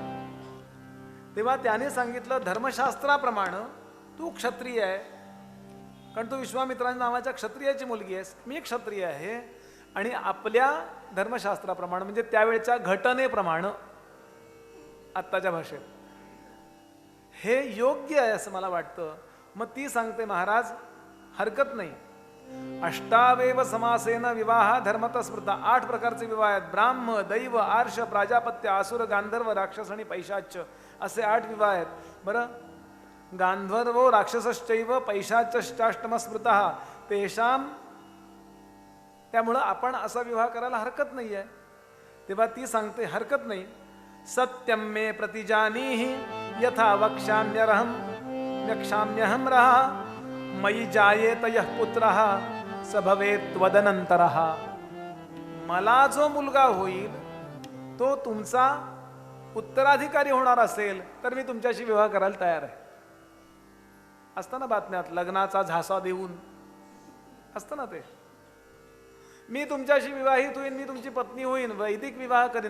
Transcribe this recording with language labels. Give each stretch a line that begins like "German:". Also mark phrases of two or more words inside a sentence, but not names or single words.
Marathi: तेव्हा त्याने सांगितलं धर्मशास्त्राप्रमाणे तू क्षत्रिय आहे, कारण तू विश्वामित्रांच्या नावाच्या क्षत्रियाची मुलगी आहेस, मी क्षत्रिय आहे. आणि आपल्या धर्मशास्त्राप्रमाणे म्हणजे त्यावेळच्या घटनेप्रमाणे आत्ताच्या भाषेत हे योग्य आहे असं मला वाटतं. मग ती सांगते महाराज हरकत नाही.
Sanskrit: अष्टावेव समासेन विवाह धर्मतः स्मृता.
Marathi: 8 प्रकारचे विवाह आहेत. ब्राह्म, दैव, आर्ष, प्राजापत्य, आसुर, गांधर्व, राक्षस आणि पैशाच्य असे 8 विवाह आहेत. बरं,
Sanskrit: गांधर्वो राक्षसश्चैव पैशाच्यष्टाष्टम स्मृतः तेषाम,
Marathi: त्यामुळं आपण असा विवाह करायला हरकत नाही आहे. तेव्हा ती सांगते हरकत नाही.
Sanskrit: सत्यम मे प्रतिजानीहि यथा वक्ष्याम्यहम व्यक्षाम्यहम रहा मयि जायेत यः पुत्रः स भवेत् त्वदनन्तरः.
Marathi: मला जो मुलगा होईल तो तुमचा उत्तराधिकारी होणार असेल तर मी तुमच्याशी विवाह करायला तयार आहे. असतं ना बातम्यात, लग्नाचा झासा देऊन असतं ना ते, मी तुमच्याशी विवाहित होईन, मी तुमची पत्नी होईन, वैदिक विवाह करीन.